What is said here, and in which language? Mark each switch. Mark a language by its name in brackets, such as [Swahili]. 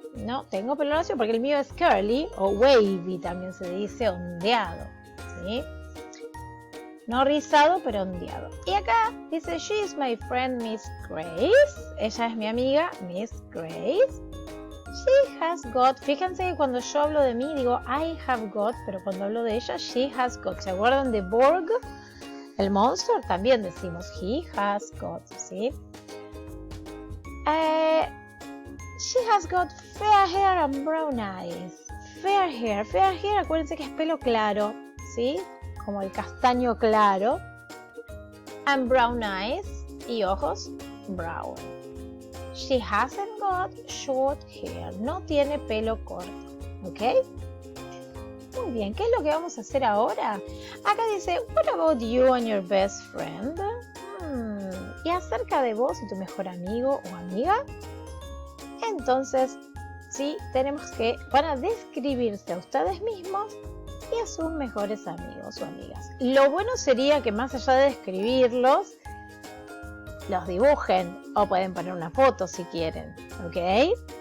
[Spanish] No tengo pelo lacio porque el mío es curly o wavy, también se dice ondeado, ¿sí? No rizado, pero ondeado. Y acá dice, [English] she is my friend Miss Grace. [Spanish] Ella es mi amiga Miss Grace. [English] She has got. [Spanish] Fíjense que cuando yo hablo de mí digo [English] I have got, [Spanish] pero cuando hablo de ella, [English] she has got. [Spanish] ¿Se acuerdan de Borg? El monster también decimos [English] he has got, [Spanish] ¿sí? [English] She has got fair hair and brown eyes. fair hair. Fair hair, [Spanish] acuérdense que es pelo claro, ¿sí? Como el castaño claro. [English] And brown eyes. [Spanish] Y ojos brown. [English] She hasn't got short hair. [Spanish] No tiene pelo corto. ¿Ok? Muy bien. ¿Qué es lo que vamos a hacer ahora? Acá dice, [English] what about you and your best friend? [Spanish] ¿Y acerca de vos y tu mejor amigo o amiga? Entonces, sí, tenemos que, van a describirse a ustedes mismos y a sus mejores amigos o amigas. Lo bueno sería que más allá de describirlos, los dibujen o pueden poner una foto si quieren, ¿ok?